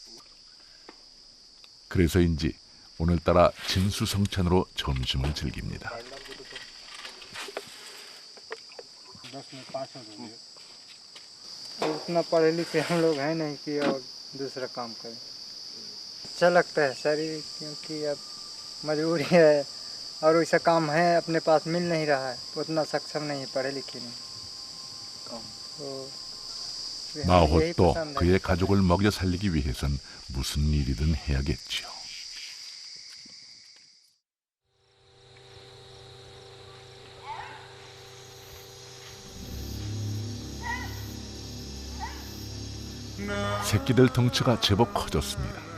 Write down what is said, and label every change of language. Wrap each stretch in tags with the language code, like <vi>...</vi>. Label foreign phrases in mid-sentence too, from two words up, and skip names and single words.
<ko>그래서인지 오늘따라 진수성찬으로 점심을 즐깁니다.</ko> <hi>उतना पढ़े लिखे हम लोग हैं नहीं कि और दूसरा काम करें। अच्छा लगता है शरीर, क्योंकि अब मजबूरी है और वैसा काम है अपने पास मिल नहीं रहा है, उतना सक्षम नहीं है, पढ़े लिखे नहीं। तो हमें यही 마호도 पसंद है।</hi> <ko>그의 가족을 먹여 살리기 위해선 무슨 일이든 해야겠지요. 새끼들 덩치가 제법 커졌습니다.</ko>